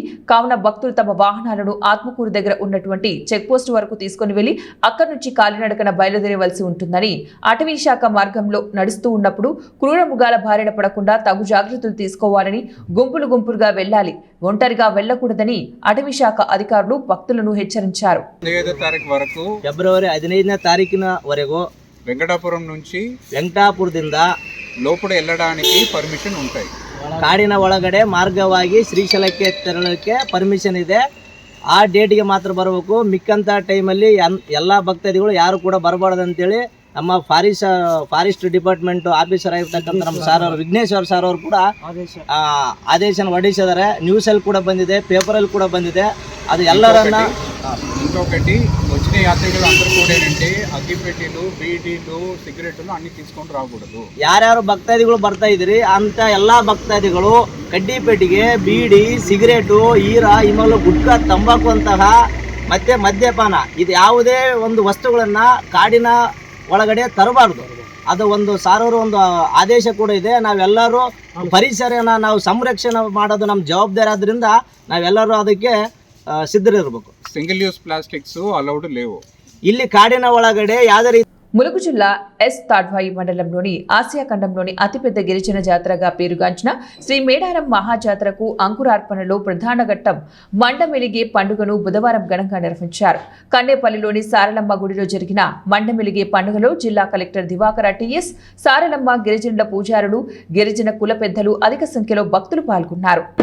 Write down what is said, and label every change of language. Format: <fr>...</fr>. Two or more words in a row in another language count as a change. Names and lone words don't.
<te>కావున భక్తులు తమ వాహనాలను ఆత్మకూరు దగ్గర ఉన్నటువంటి చెక్పోస్ట్ వరకు తీసుకుని వెళ్లి అక్కడి నుంచి కాలినడకన బయలుదేరవలసి ఉంటుందని, అటవీ శాఖ మార్గంలో నడుస్తూ ఉన్నప్పుడు క్రూర మృగాల బారిన పడకుండా తగు జాగ్రత్తలు తీసుకోవాలని, గుంపులుగా వెళ్లాలి, ఒంటరిగా వెళ్లకూడదని అటవీ శాఖ అధికారులు భక్తులను హెచ్చరించారు. 15వ తారీఖు వరకు</te> <kn>ಫೆಬ್ರವರಿ 15ನೇ ತಾರೀಕಿನವರೆಗೂ</kn> <te>వెంకటాపురం నుంచి</te> <kn>ವೆಂಕಟಾಪುರದಿಂದ</kn> <te>లోపల వెళ్ళడానికి పర్మిషన్ ఉంటాయి.</te> <kn>ಕಾಡಿನ ಒಳಗಡೆ ಮಾರ್ಗವಾಗಿ ಶ್ರೀಶೈಲಕ್ಕೆ ತೆರಳಕ್ಕೆ ಪರ್ಮಿಷನ್ ಇದೆ. ಆ ಡೇಟ್ಗೆ ಮಾತ್ರ ಬರಬೇಕು. ಮಿಕ್ಕಂಥ ಟೈಮಲ್ಲಿ ಎಲ್ಲ ಭಕ್ತಾದಿಗಳು ಯಾರು ಕೂಡ ಬರಬಾರ್ದು ಅಂತೇಳಿ ನಮ್ಮ</kn> <en>forest department officer</en> <kn>ಆಗಿರ್ತಕ್ಕಂಥ ನಮ್ಮ ಸಾರ್ ಅವರು ವಿಘ್ನೇಶ್ವರ್ ಸಾರ್ ಅವರು ಕೂಡ ಆದೇಶನ ಹೊರಡಿಸಿದ್ದಾರೆ. ನ್ಯೂಸಲ್ಲಿ ಕೂಡ ಬಂದಿದೆ, ಪೇಪರಲ್ಲಿ ಕೂಡ ಬಂದಿದೆ. ಅದು ಎಲ್ಲರನ್ನ</kn> <te>ఇంకొకటి వచ్చిన యాత్రికులు అందరూ కూడా ఏంటంటే అగ్గిపెట్టెలు, బీడీలు, సిగరెట్లు అన్ని తీసుకొని రాకూడదు.</te> <kn>ಯಾರ್ಯಾರು ಭಕ್ತಾದಿಗಳು ಬರ್ತಾ ಇದ್ರಿ ಅಂತ ಎಲ್ಲ ಭಕ್ತಾದಿಗಳು ಕಡ್ಡಿ ಪೆಟ್ಟಿಗೆ, ಬೀಡಿ, ಸಿಗರೇಟು, ಈರ, ಇಮಲು, ಗುಟ್ಕಾ, ತಂಬಾಕು ಅಂತಹ ಮತ್ತೆ ಮದ್ಯಪಾನ ಇದು ಯಾವುದೇ ಒಂದು ವಸ್ತುಗಳನ್ನ ಕಾಡಿನ ಒಳಗಡೆ ತರಬಾರ್ದು. ಅದು ಒಂದು ಸಾರೋರು ಒಂದು ಆದೇಶ ಕೂಡ ಇದೆ. ನಾವೆಲ್ಲರೂ ಪರಿಸರನ ನಾವು ಸಂರಕ್ಷಣೆ ಮಾಡೋದು ನಮ್ಮ ಜವಾಬ್ದಾರಿ ಆದ್ರಿಂದ ನಾವೆಲ್ಲರೂ ಅದಕ್ಕೆ ಸಿದ್ಧರಿರಬೇಕು.</kn> <en>single use plastics allowed</en> <te>లేవు.</te> <kn>ಇಲ್ಲಿ ಕಾಡಿನ ಒಳಗಡೆ ಯಾವುದೇ ರೀತಿ</kn> <te>ములుగు జిల్లా ఎస్ తాడ్వాయి మండలంలోని ఆసియా ఖండంలోని అతిపెద్ద గిరిజన జాతరగా పేరుగాంచిన శ్రీ మేడారం మహాజాతరకు అంకురార్పణలో ప్రధాన ఘట్టం మండమెలిగే పండుగను బుధవారం ఘనంగా నిర్వహించారు. కన్నేపల్లిలోని సారలమ్మ గుడిలో జరిగిన మండమెలిగే పండుగలో జిల్లా కలెక్టర్ దివాకర్ టీఎస్, సారలమ్మ గిరిజనుల పూజారులు, గిరిజన కుల పెద్దలు అధిక సంఖ్యలో భక్తులు పాల్గొన్నారు.</te>